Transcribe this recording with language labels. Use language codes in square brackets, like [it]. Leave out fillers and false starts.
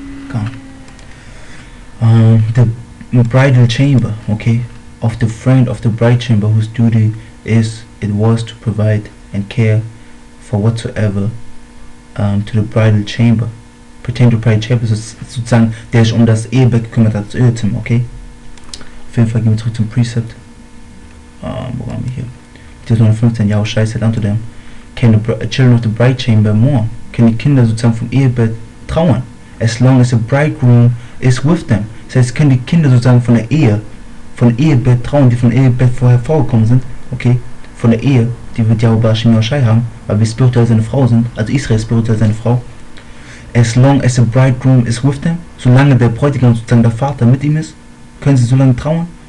[en] The bridal chamber, okay, of the friend of the bride chamber, whose duty it was to provide and care for whatsoever to the bridal chamber, pertaining to bridal chamber, [de] sozusagen, der sich das Ehebett gekümmert hat, das Ehezimmer, [en] okay. [de] Auf jeden Fall gehen wir zurück zum Precept. Wo waren wir hier? [en] 2015, Yahushua said unto them, can the children of the bride chamber mourn? [de] Can die Kinder sozusagen vom Ehebett trauern? [en] As long as the bridegroom is with them. [de] Das heißt, können die Kinder sozusagen von der Ehebett trauern, die von der Ehebett vorher vorgekommen sind, okay, von der Ehe, die wird Yahushua Shimyoshai haben, weil wir spirituell seine Frau sind, also Israel ist spirituell seine Frau. [en] As long as the bridegroom is with them, [de] solange der Bräutigam sozusagen der Vater mit ihm ist, können sie so lange trauern.